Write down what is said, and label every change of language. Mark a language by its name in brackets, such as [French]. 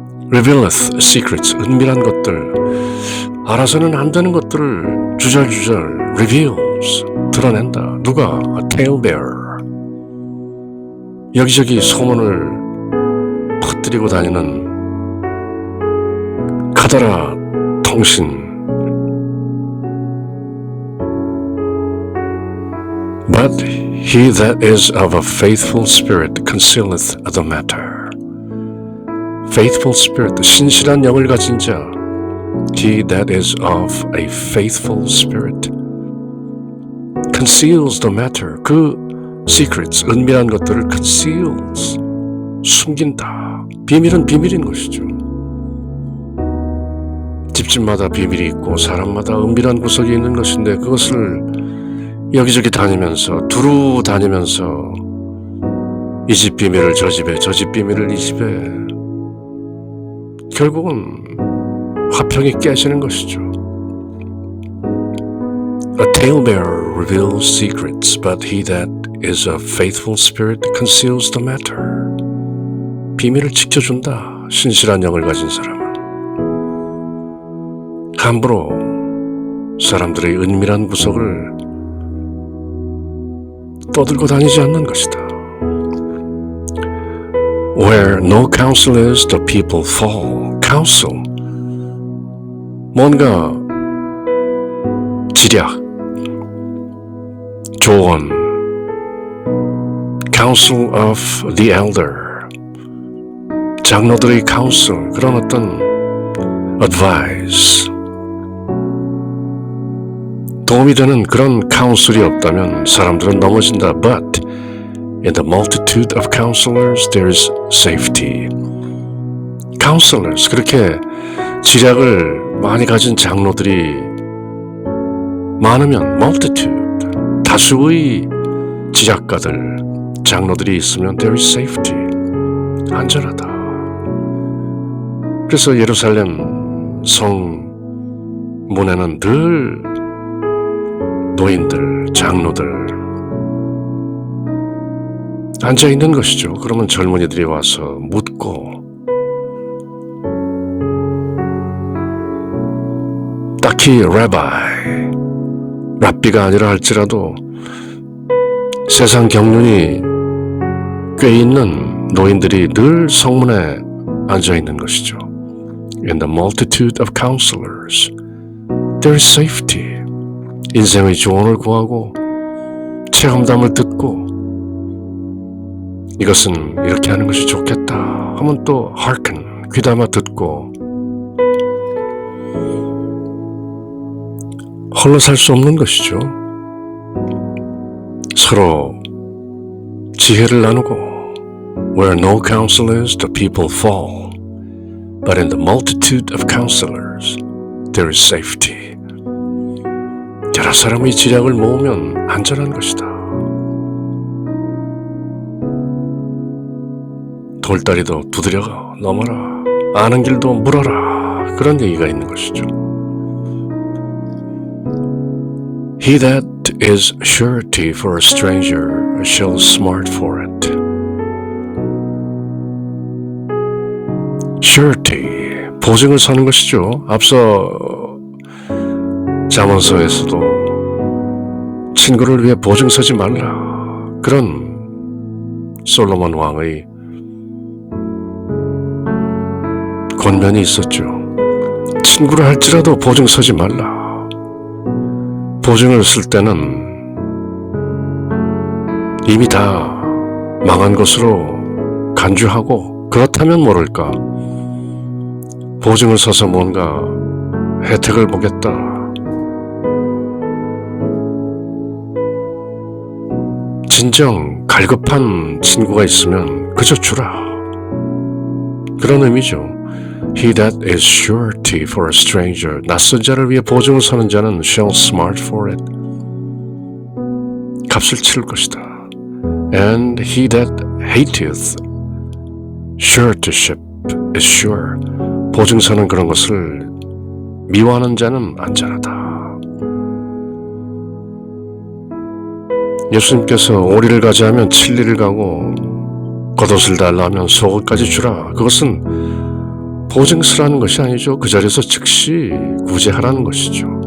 [English] revealeth secrets, [Korean] 은밀한 것들, 알아서는 안 되는 것들을 주절주절 [English] reveals, [Korean] 드러낸다. 누가? [English] A talebearer. [Korean] 여기저기 소문을 퍼뜨리고 다니는 가다라 통신. [English] But he that is of a faithful spirit concealeth the matter. Faithful spirit, [Korean] 신실한 영을 가진 자. [English] He that is of a faithful spirit conceals the matter. [Korean] 그 [English] secrets, [Korean] 은밀한 것들을 [English] conceals, [Korean] 숨긴다. 비밀은 비밀인 것이죠. 집집마다 비밀이 있고 사람마다 은밀한 구석이 있는 것인데 그것을 여기저기 다니면서 두루 다니면서 이 집 비밀을 저 집에, 저 집 비밀을 이 집에, 결국은 화평이 깨지는 것이죠. [English] A talebearer reveals secrets, but he that is a faithful spirit conceals the matter. [Korean] 비밀을 지켜준다. 신실한 영을 가진 사람은 함부로 사람들의 은밀한 구석을 떠들고 다니지 않는 것이다. [English] Where no counsel is, the people fall. Counsel, [Korean] 뭔가 지략, 조언, [English] counsel of the elder, [Korean] 장로들의 [English] counsel, [Korean] 그런 어떤 [English] advice, [Korean] 도움이 되는 그런 카운슬이 없다면 사람들은 넘어진다. [English] But in the multitude of counselors there is safety. counselors, [Korean] 그렇게 지략을 많이 가진 장로들이 많으면 [English] multitude, [Korean] 다수의 지략가들, 장로들이 있으면 [English] there is safety. [Korean] 안전하다. 그래서 예루살렘 성 문에는 늘 노인들, 장로들 앉아있는 것이죠. 그러면 젊은이들이 와서 묻고 딱히 랍비가 아니라 할지라도 세상 경륜이 꽤 있는 노인들이 늘 성문에 앉아있는 것이죠. [English] In the multitude of counselors there is safety. [Korean] 인생의 조언을 구하고 체험담을 듣고 이것은 이렇게 하는 것이 좋겠다 하면 또 [English] hearken, [Korean] 귀담아 듣고 홀로 살 수 없는 것이죠. 서로 지혜를 나누고 [English] Where no counsel is, the people fall. But in the multitude of counselors, there is safety. [Korean] 여러 사람의 지략을 모으면 안전한 것이다. 돌다리도 두드려 넘어라. 아는 길도 물어라. 그런 얘기가 있는 것이죠. [English] He that is surety for a stranger shall smart for it. surety, [Korean] 보증을 서는 것이죠. 앞서 잠언서에서도 친구를 위해 보증 서지 말라. 그런 솔로몬 왕의 권면이 있었죠. 친구를 할지라도 보증 서지 말라. 보증을 쓸 때는 이미 다 망한 것으로 간주하고 그렇다면 모를까 보증을 서서 뭔가 혜택을 보겠다. 진정 갈급한 친구가 있으면 그저 주라. 그런 의미죠. [English] He that is surety for a stranger, [Korean] 낯선 자를 위해 보증을 서는 자는 [English] shall smart for it. [Korean] 값을 치를 것이다. [English] And he that hateth suretyship is sure. [Korean] 보증 서는 그런 것을 미워하는 자는 안전하다. 예수님께서 오리를 가자 하면 7리를 가고 겉옷을 달라 하면 속옷까지 주라. 그것은 보증 서라는 것이 아니죠. 그 자리에서 즉시 구제하라는 것이죠.